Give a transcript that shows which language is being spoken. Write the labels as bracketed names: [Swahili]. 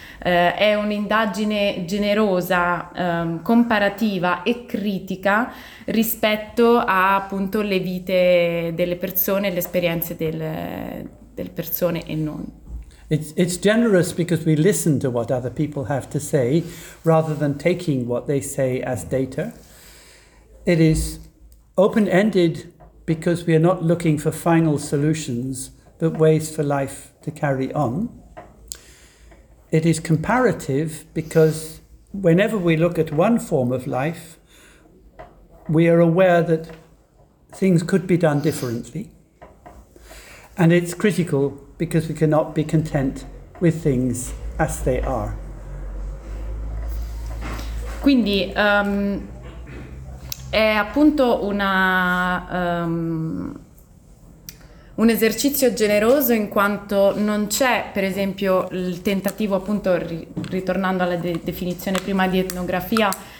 [Italian] È un'indagine generosa, comparativa e critica rispetto a, appunto, le vite delle persone, le esperienze delle persone e non. [English] It's generous because we listen to what other people have to say rather than taking what they say as data. It is open-ended because we are not looking for final solutions, but ways for life to carry on. It is comparative because whenever we look at one form of life, we are aware that things could be done differently. And it's critical because we cannot be content with things as they are. [Italian] Quindi, è appunto un esercizio generoso, in quanto non c'è, per esempio, il tentativo, appunto, ritornando alla definizione prima di etnografia,